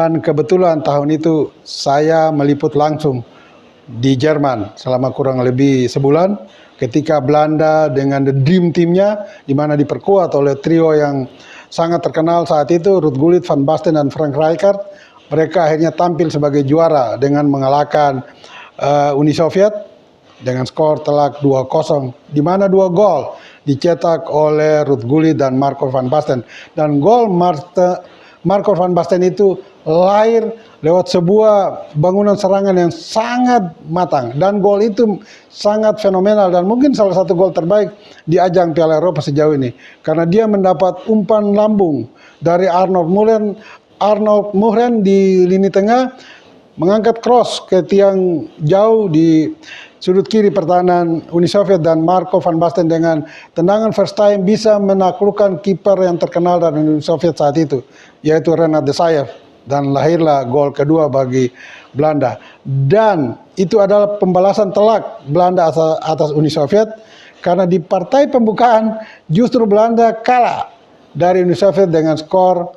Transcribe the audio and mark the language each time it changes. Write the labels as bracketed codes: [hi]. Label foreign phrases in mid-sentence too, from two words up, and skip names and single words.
[id] Dan kebetulan tahun itu saya meliput langsung di Jerman selama kurang lebih sebulan ketika Belanda dengan The Dream Team-nya, di mana diperkuat oleh trio yang sangat terkenal saat itu, Ruud Gullit, Van Basten, dan Frank Rijkaard. Mereka akhirnya tampil sebagai juara dengan mengalahkan Uni Soviet dengan skor telak 2-0, di mana 2 gol dicetak oleh Ruud Gullit dan Marco van Basten. Dan gol Marco van Basten itu lahir lewat sebuah bangunan serangan yang sangat matang, dan gol itu sangat fenomenal dan mungkin salah satu gol terbaik di ajang Piala Eropa sejauh ini karena dia mendapat umpan lambung dari Arnold Muhren di lini tengah, mengangkat cross ke tiang jauh di sudut kiri pertahanan Uni Soviet, dan Marco van Basten dengan tendangan [en] first time [id] bisa menaklukkan kiper yang terkenal dari Uni Soviet saat itu, yaitu Renat Desaev, dan lahirlah gol kedua bagi Belanda. Dan itu adalah pembalasan telak Belanda atas Uni Soviet karena di partai pembukaan justru Belanda kalah dari Uni Soviet dengan skor